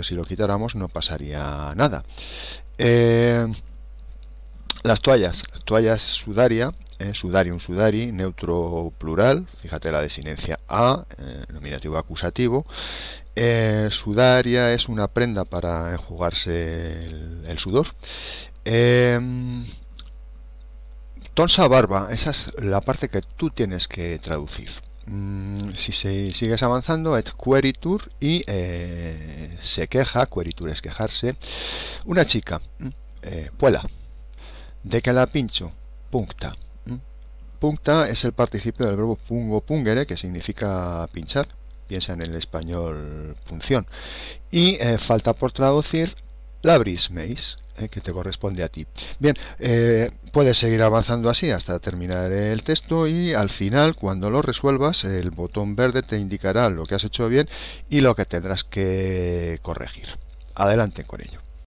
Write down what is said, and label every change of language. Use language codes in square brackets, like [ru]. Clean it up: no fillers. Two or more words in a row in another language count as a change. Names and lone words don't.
[es] Si lo quitáramos no pasaría nada. Las toallas [la] sudaria, sudarium, sudari, [es] neutro plural, fíjate la desinencia a, nominativo acusativo. Sudaria es una prenda para enjugarse el sudor. [la] Tonsa barba, [es] esa es la parte que tú tienes que traducir. Si sigues avanzando, [la] et queritur, [es] y se queja, queritur es quejarse, una chica, puela, de que la pincho, puncta. Puncta es el participio del verbo [la] pungo pungere, [es] que significa pinchar, piensa en el español punción, y falta por traducir [la] labris meis, [es] que te corresponde a ti. Bien, puedes seguir avanzando así hasta terminar el texto, y al final, cuando lo resuelvas, el botón verde te indicará lo que has hecho bien y lo que tendrás que corregir. Adelante con ello.